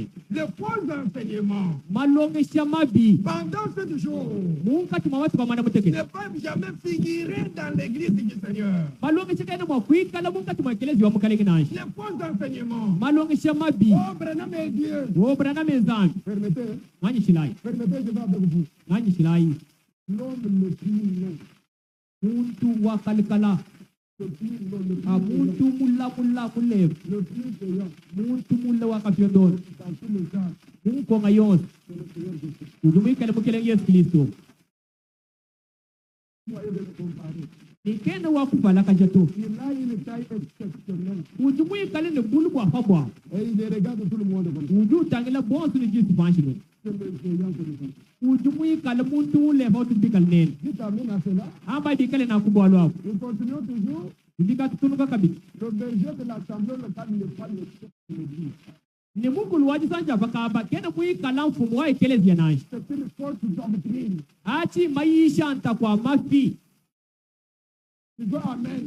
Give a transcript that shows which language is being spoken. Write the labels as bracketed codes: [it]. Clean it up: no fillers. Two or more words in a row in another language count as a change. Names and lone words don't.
[fr] Le faux enseignement pendant 7 jours ne peuvent jamais figurer dans l'église du Seigneur. Le faux enseignement. Oh, Branham est Dieu. Permettez, je vais avec vous. L'homme le plus long. [lu] Muntu mulla kulevu muntu mulla wakafyondona munkonga yonse ujumuikale mukele Yesu Kristo nikenda wakuvala kajato ujumuikale ne bulu bwa fabwa ujutangila bonsu ni jisu fanshino ujumuikale muntu ule hotu bikal nene amba dikale na kubwalo hapo. [fr] Le berger de l'assemblée locale n'est pas le chef de l'église. C'est une fausse doctrine. Tu dois amen.